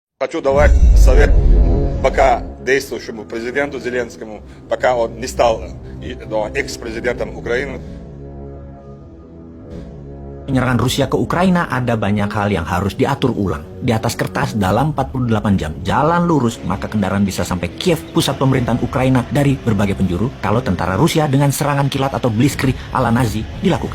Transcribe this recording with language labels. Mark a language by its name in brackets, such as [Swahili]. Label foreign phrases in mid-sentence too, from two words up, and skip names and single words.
[Russian] Хочу давать совет пока действующему президенту Зеленскому, пока он не стал экс-президентом Украины. [Indonesian] Penyerangan Rusia ke Ukraina ada banyak hal yang harus diatur ulang. Di atas kertas dalam 48 jam jalan lurus, maka kendaraan bisa sampai Kiev, pusat pemerintahan Ukraina, dari berbagai penjuru kalau tentara Rusia dengan serangan kilat atau blitzkrieg ala Nazi dilakukan.